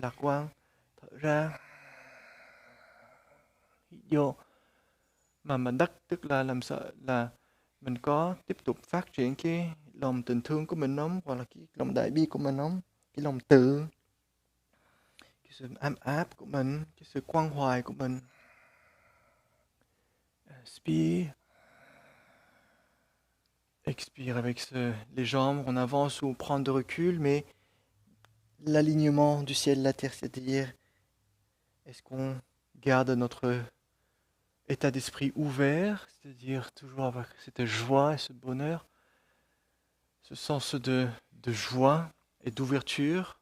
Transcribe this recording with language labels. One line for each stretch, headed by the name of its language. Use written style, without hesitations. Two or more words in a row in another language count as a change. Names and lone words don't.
Vietnamese: Lạc quan. Thở ra, hít vô. Mà đất tức là làm sao là mình có tiếp tục phát triển cái lòng tình thương của mình không, hoặc là cái lòng đại bi của mình không, cái lòng từ, cái sự ấm áp của mình, cái sự quan hoài của mình.
French: Inspire, expire avec les jambes, on avance ou on prend de recul, mais l'alignement du ciel et de la terre, c'est-à-dire est-ce qu'on garde notre état d'esprit ouvert, c'est-à-dire toujours avec cette joie et ce bonheur, ce sens de joie et d'ouverture.